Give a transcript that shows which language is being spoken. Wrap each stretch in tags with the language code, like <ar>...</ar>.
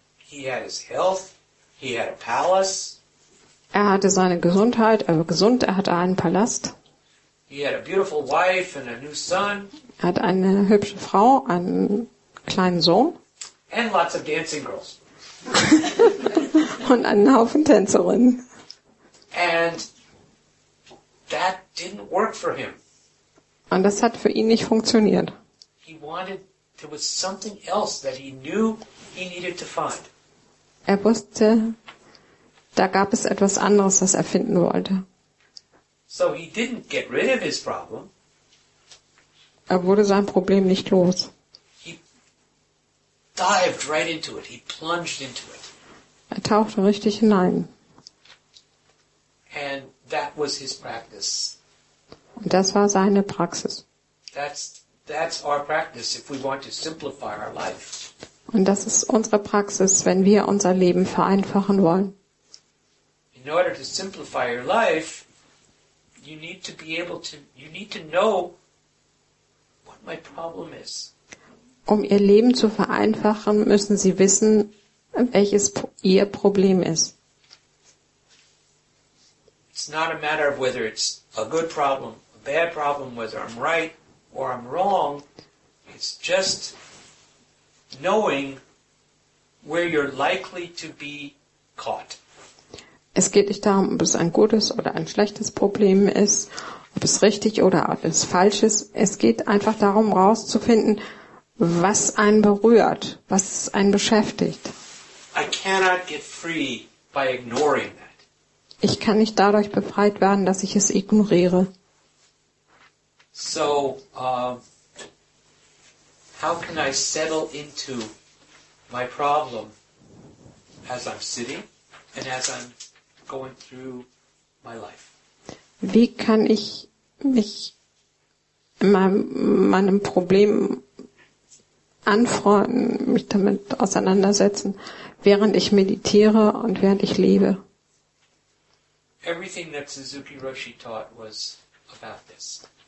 <en>He had his health, he had a palace,</en> <de>Er hatte seine Gesundheit, er war gesund, er hatte einen Palast,</de> <en>he had a beautiful wife and a new son,</en> <de>er hatte eine hübsche Frau, einen kleinen Sohn</de> <en>and lots of dancing girls.</en> <de>und einen Haufen Tänzerinnen.</de> <en>And that didn't work for him.</en> <de>Und das hat für ihn nicht funktioniert.</de> <en>There was something else that he knew he needed to find.</en> <de>Er wusste, da gab es etwas anderes, das er finden wollte.</de> <en>So he didn't get rid of his problem.</en> <de>Er wurde sein Problem nicht los.</de> <en>He dived right into it. He plunged into it.</en> <de>Er tauchte richtig hinein.</de> <en>And that was his practice.</en> <de>Und das war seine Praxis.</de> <en>That's our practice if we want to simplify our life.</en> <de>Und das ist unsere Praxis, wenn wir unser Leben vereinfachen wollen.</de> <en>In order to simplify your life, you need to know what my problem is.</en> <de>Um ihr Leben zu vereinfachen, müssen sie wissen, welches ihr Problem ist.</de> <en>It's not a matter of whether it's a good problem, a bad problem, whether I'm right or I'm wrong. It's just knowing where you're likely to be caught.</en> <de>Es geht nicht darum, ob es ein gutes oder ein schlechtes Problem ist, ob es richtig oder ob es falsch ist. Es geht einfach darum, herauszufinden, was einen berührt, was einen beschäftigt.</de> <en>I cannot get free by ignoring that.</en> <de>Ich kann nicht dadurch befreit werden, dass ich es ignoriere.</de> <en>So, how can I settle into my problem as I'm sitting and as I'm going through my life?</en> <de>Wie kann ich mich in meinem Problem anfreunden, mich damit auseinandersetzen, während ich meditiere und während ich lebe.</de> <en>Everything that Suzuki Roshi taught was about this.</en>